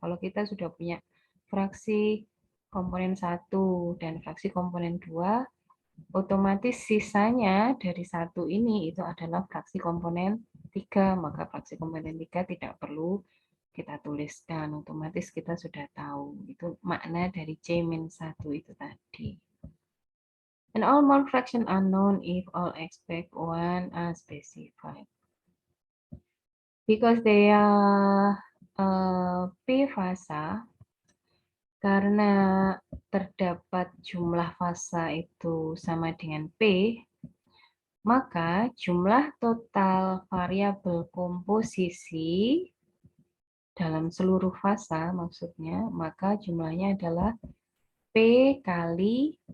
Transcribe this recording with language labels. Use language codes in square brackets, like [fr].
[id] Kalau kita sudah punya fraksi komponen 1 dan fraksi komponen 2, otomatis sisanya dari 1 ini itu adalah fraksi komponen 3, maka fraksi komponen 3 tidak perlu kita tuliskan, otomatis kita sudah tahu. Itu makna dari C-1 itu tadi. [en] And all more fraction are known if all except one are specified. Because they are P fasa, [id] karena terdapat jumlah fasa itu sama dengan P, maka jumlah total variabel komposisi dalam seluruh fasa maksudnya, maka jumlahnya adalah P kali